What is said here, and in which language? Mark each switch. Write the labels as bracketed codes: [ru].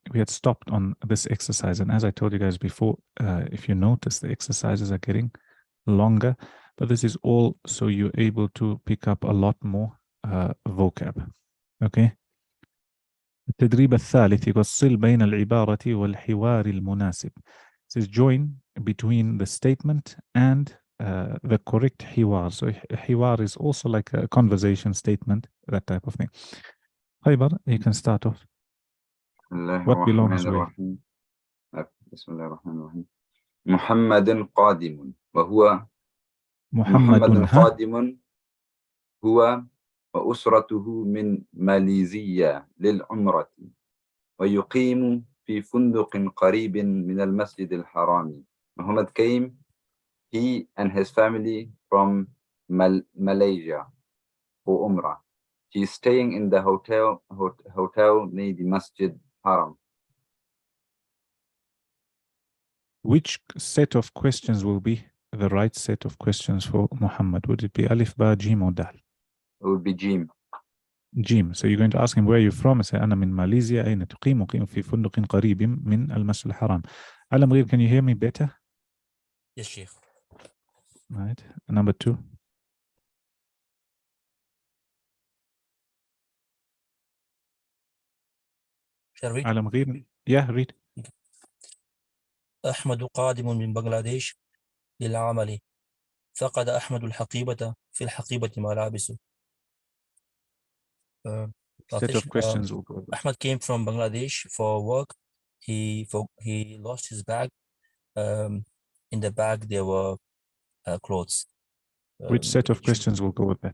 [en] We had stopped on this exercise, and as I told you guys before, if you notice, the exercises are getting longer, but this is all so you're able to pick up a lot more vocab. Okay. [ar] التدريب الثالث يقول صل بين العبارة والحوار المناسب. [en] It says join between the statement and the correct حوار. So حوار is also like a conversation statement, that type of thing. Khaybar, you can start off. What belongs with? [ar] بسم الله الرحمن الرحيم. محمد قادم وهو محمد قادم هو وأسرته من ماليزيا للعمرة ويقيم في فندق قريب من المسجد الحرام. [en] Muhammad came, he and his family from Malaysia for Umrah. He is staying in the hotel near the Masjid Haram. Which set of questions will be the right set of questions for Muhammad? Would it be Alif, Ba, Jim, or Dal? It would be Jim. Jim. So you're going to ask him, where are you from? Say, [ar] أنا من ماليزيا. أين تقيم؟ أقيم في فندق قريب من المسجد الحرام. [en] على مغير, can you hear me better? Yes, Sheikh. Right. Number 2. Shall I read? على مغير. Yeah, read. [ar] أحمد قادم من بنغلاديش للعمل. فقد أحمد الحقيبة في الحقيبة ملابسه. [en] Set of questions will go. Ahmad came from Bangladesh for work. He lost his bag. In the bag there were clothes. Which set of questions will go with that?